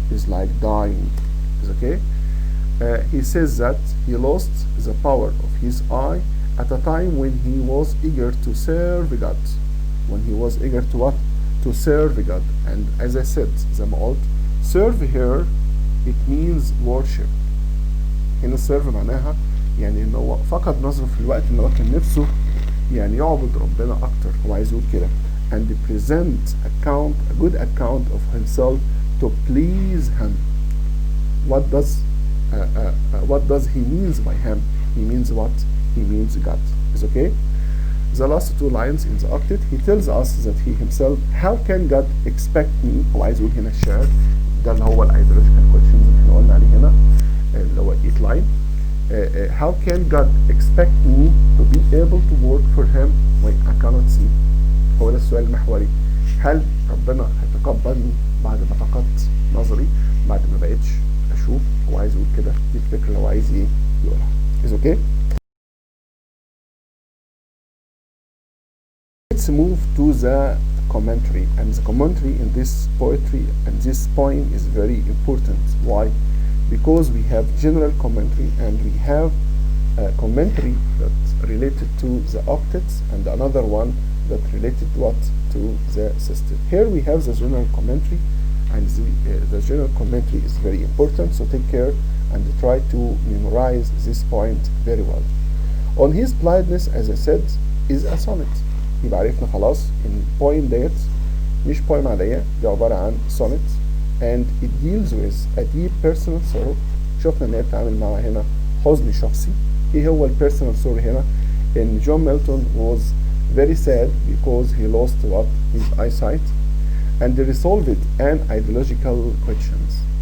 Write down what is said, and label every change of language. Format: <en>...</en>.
<en>Is like dying. Is okay? He says that he lost the power of his eye at a time when he was eager to serve God. When he was eager to what? To serve God. And as I said,</en> <ar>زي ما قلت,</ar> <en>serve here, it means worship.</en> <ar>هنا serve معناها يعني ان هو فقد نظره في الوقت ان هو كان نفسه يعني يعبد ربنا اكتر. هو عايز يقول كده</ar> <en>and present a good account of himself to please him. What does he means by him? He means what? He means God. Is okay? The last two lines in the octet, he tells us that he himself, how can God expect me?</en> <ar>هو عايز يقول هنا الشعر ده اللي هو الايديولوجيكال كويشنز اللي احنا قلنا عليه هنا اللي هو 8 line.</ar> <en>How can God expect me to be able to work for him when I cannot see?</en> <ar>هو ده السؤال المحوري. هل ربنا هيتقبلني بعد ما فقدت نظري، بعد ما بقيتش اشوف؟ هو عايز يقول كده، دي الفكره اللي هو عايز ايه يقولها.</ar> <en>Is okay? Let's move to the commentary, and the commentary in this poetry and this poem is very important. Why? Because we have general commentary and we have a commentary that's related to the octets and another one that related what to the system. Here we have the general commentary, and the general commentary is very important, so take care and try to memorize this point very well. On his blindness, as I said, is a sonnet.</en> <ar>يبقى عرفنا خلاص ان البويم ديت مش بويم عادية، دي عبارة عن</ar> <en>sonnet and it deals with a deep personal sorrow.</en> <ar>شفنا ان هي بتتعامل مع هنا حزن شخصي. ايه هو البيرسونال</ar> <en>sorrow</en> <ar>هنا؟ ان جون ميلتون</ar> <en>was very sad because he lost what? His eyesight, and they resolved an ideological questions.</en>